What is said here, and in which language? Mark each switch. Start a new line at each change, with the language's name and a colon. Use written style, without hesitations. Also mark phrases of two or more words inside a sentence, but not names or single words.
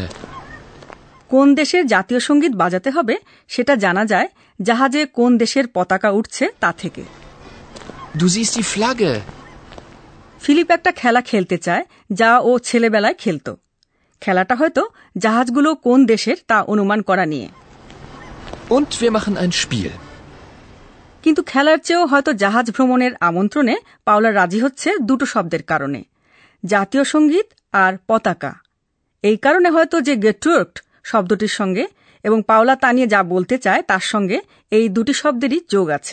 Bangla: কোন দেশের জাতীয় সঙ্গীত বাজাতে হবে সেটা জানা যায় জাহাজে কোন দেশের পতাকা উঠছে তা থেকে।
German: Du siehst die Flagge.
Bangla: ফিলিপ একটা খেলা খেলতে চায় যা ও ছেলেবেলায় খেলত। খেলাটা হয়তো জাহাজগুলো কোন দেশের তা অনুমান করা নিয়ে।
German: Und wir machen ein Spiel.
Bangla: কিন্তু খেলার চেয়েও হয়তো জাহাজ ভ্রমণের আমন্ত্রণে পাওলা রাজি হচ্ছে দুটো শব্দের কারণে, জাতীয় সঙ্গীত আর পতাকা। এই কারণে হয়তো যে গেটুর্কড শব্দটির সঙ্গে এবং পাওলা তা নিয়ে যা বলতে চায় তার সঙ্গে এই দুটি শব্দেরই যোগ আছে।